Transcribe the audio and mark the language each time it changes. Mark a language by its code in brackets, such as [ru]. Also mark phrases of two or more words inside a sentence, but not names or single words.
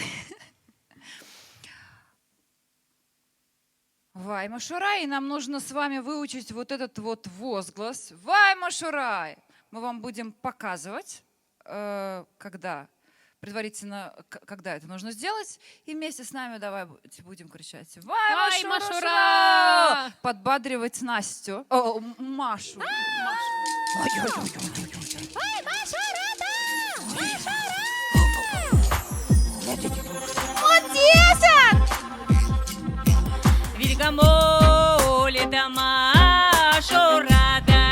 [ru] Вай, Машурай, и нам нужно с вами выучить вот этот вот возглас. Вай, Машурай! Мы вам будем показывать, когда, предварительно, когда это нужно сделать. И вместе с нами давай будем кричать. Вай, Машура! Подбадривать Настю. Машу. Вай, Машурата! Вильгамоле да Машурада,